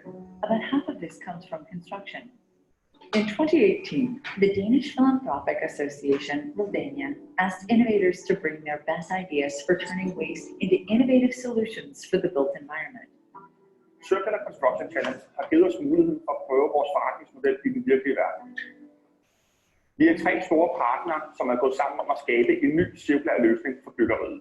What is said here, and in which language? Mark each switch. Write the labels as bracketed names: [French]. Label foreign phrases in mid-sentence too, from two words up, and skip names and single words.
[English] About half of this comes from construction. In 2018, the Danish Philanthropic Association, Volkswagen, asked innovators to bring their best ideas for turning waste into innovative solutions for the built environment. [Danish] Circular Construction Challenge har givet os muligheden for at prøve vores forretningsmodel i den virkelige verden. Vi er 3 store partnere, som er gået sammen om at skabe en ny cirkulær løsning for byggeriet.